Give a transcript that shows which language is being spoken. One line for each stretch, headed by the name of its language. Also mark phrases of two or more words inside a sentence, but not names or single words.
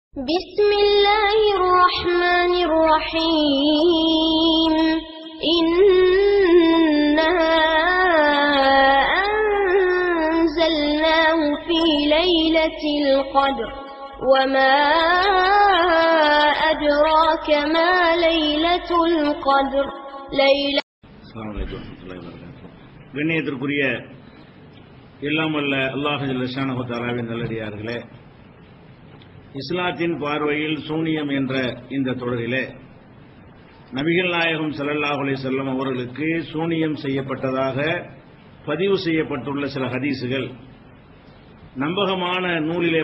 Arabic: بسم الله الرحمن الرحيم إنا أنزلناه في ليلة القدر وما أدراك ما ليلة القدر السلام عليكم ورحمة الله وبركاته.
Tamil: கண்ணியத்திற்குரிய எல்லாம் வல்ல அல்லாஹ்
Arabic: جل شانه تعالى
Tamil: நல்லடியார்களே, இஸ்லாத்தின் பார்வையில் சூனியம் என்ற இந்த தொடரிலே நபிகள் நாயகம்
Arabic: صلى الله عليه وسلم
Tamil: அவர்களுக்கு சூனியம் செய்யப்பட்டதாக பதிவு செய்யப்பட்டுள்ள சில ஹதீசுகள் நம்பகமான நூலிலே